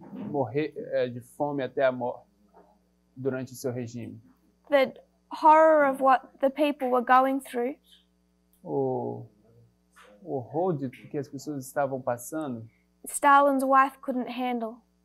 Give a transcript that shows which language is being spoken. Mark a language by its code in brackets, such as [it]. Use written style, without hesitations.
[pt] Morrer de fome até a morte durante o seu regime. [en] The horror of what the people were going through. [pt] O horror de que as pessoas estavam passando. [en] Stalin's wife couldn't handle.